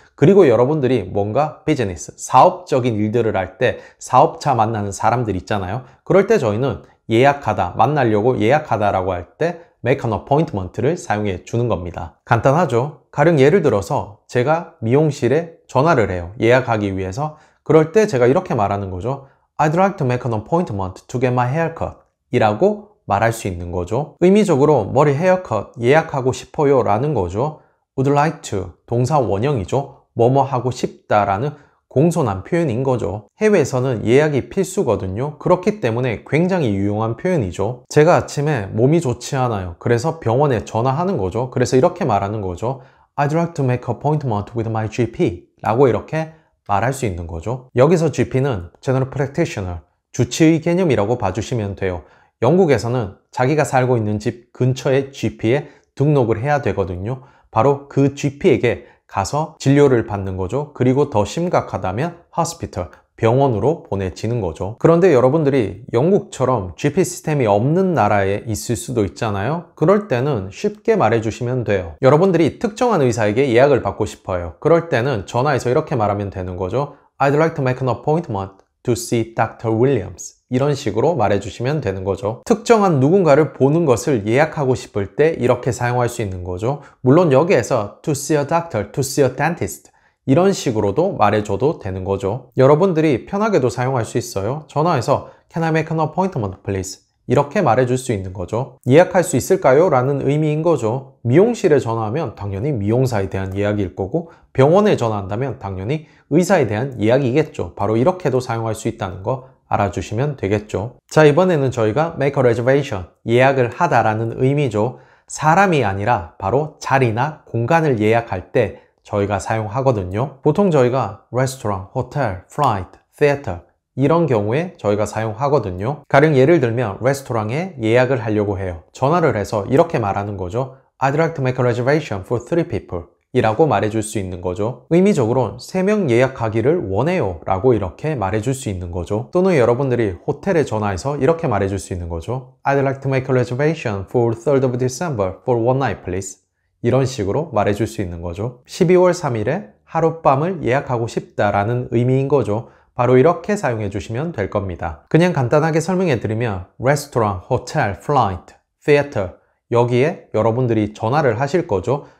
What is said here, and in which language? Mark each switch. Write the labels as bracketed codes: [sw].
[ko] 그리고 여러분들이 뭔가 비즈니스, 사업적인 일들을 할 때 사업자 만나는 사람들 있잖아요. 그럴 때 저희는 예약하다, 만나려고 예약하다라고 할 때 [en] make an appointment [ko] 를 사용해 주는 겁니다. 간단하죠? 가령 예를 들어서 제가 미용실에 전화를 해요. 예약하기 위해서. 그럴 때 제가 이렇게 말하는 거죠. [en] I'd like to make an appointment to get my haircut [ko] 이라고 말할 수 있는 거죠. 의미적으로 머리 헤어컷 예약하고 싶어요 라는 거죠. [en] Would like to, [ko] 동사 원형이죠. 뭐뭐 하고 싶다라는 공손한 표현인 거죠. 해외에서는 예약이 필수거든요. 그렇기 때문에 굉장히 유용한 표현이죠. 제가 아침에 몸이 좋지 않아요. 그래서 병원에 전화하는 거죠. 그래서 이렇게 말하는 거죠. [en] I'd like to make an appointment with my GP [ko] 라고 이렇게 말할 수 있는 거죠. 여기서 GP는 General Practitioner, 주치의 개념이라고 봐주시면 돼요. 영국에서는 자기가 살고 있는 집 근처에 GP에 등록을 해야 되거든요. 바로 그 GP에게 가서 진료를 받는 거죠. 그리고 더 심각하다면 hospital, 병원으로 보내지는 거죠. 그런데 여러분들이 영국처럼 GP 시스템이 없는 나라에 있을 수도 있잖아요. 그럴 때는 쉽게 말해주시면 돼요. 여러분들이 특정한 의사에게 예약을 받고 싶어요. 그럴 때는 전화해서 이렇게 말하면 되는 거죠. [en] I'd like to make an appointment to see Dr. Williams. [ko] 이런 식으로 말해주시면 되는 거죠. 특정한 누군가를 보는 것을 예약하고 싶을 때 이렇게 사용할 수 있는 거죠. 물론 여기에서 [en] to see a doctor, to see a dentist [ko] 이런 식으로도 말해줘도 되는 거죠. 여러분들이 편하게도 사용할 수 있어요. 전화해서 [en] Can I make an appointment please? [ko] 이렇게 말해줄 수 있는 거죠. 예약할 수 있을까요? 라는 의미인 거죠. 미용실에 전화하면 당연히 미용사에 대한 예약일 거고 병원에 전화한다면 당연히 의사에 대한 예약이겠죠. 바로 이렇게도 사용할 수 있다는 거 알아주시면 되겠죠. 자, 이번에는 저희가 [en] make a reservation, [ko] 예약을 하다라는 의미죠. 사람이 아니라 바로 자리나 공간을 예약할 때 저희가 사용하거든요. 보통 저희가 레스토랑, 호텔, 플라이트, theater 이런 경우에 저희가 사용하거든요. 가령 예를 들면 레스토랑에 예약을 하려고 해요. 전화를 해서 이렇게 말하는 거죠. [en] I'd like to make a reservation for 3 people [ko] 이라고 말해줄 수 있는 거죠. 의미적으로 3명 예약하기를 원해요 라고 이렇게 말해줄 수 있는 거죠. 또는 여러분들이 호텔에 전화해서 이렇게 말해줄 수 있는 거죠. [en] I'd like to make a reservation for 3rd of December for one night please. [ko] 이런 식으로 말해줄 수 있는 거죠. 12월 3일에 하룻밤을 예약하고 싶다라는 의미인 거죠. 바로 이렇게 사용해 주시면 될 겁니다. 그냥 간단하게 설명해 드리면 레스토랑, 호텔, 플라이트, theater 여기에 여러분들이 전화를 하실 거죠.